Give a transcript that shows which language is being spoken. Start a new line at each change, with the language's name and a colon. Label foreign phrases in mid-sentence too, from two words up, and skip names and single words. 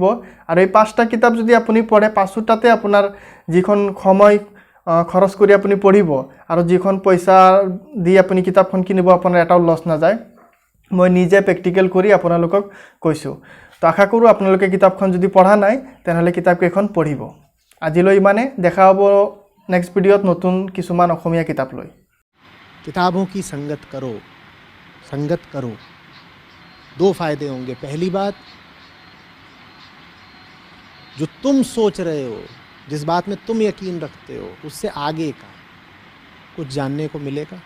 Assamese: আৰু এই 5টা কিতাপ যদি আপুনি পঢ়ে 5টাতে আপোনাৰ যিখন সময় খৰচ কৰি আপুনি পঢ়িব আৰু যিখন পইচা দি আপুনি কিতাপখন কিনিব আপোনাৰ এটাও লছ নাযায়। মই নিজে প্ৰেক্টিকেল কৰি আপোনালোকক কৈছোঁ। তো আশা কৰোঁ আপোনালোকে কিতাপখন যদি পঢ়া নাই তেনেহ'লে কিতাপকেইখন পঢ়িব। আজিলৈ ইমানে। দেখা হ'ব
English: next videoত
Assamese: নতুন কিছুমান অসমীয়া কিতাপ লৈ।
Hindi: किताबों की संगत करो, 2 फायदे होंगे। पहली बात, जो तुम सोच रहे हो, जिस बात में तुम यकीन रखते हो, उससे आगे का कुछ जानने को मिलेगा।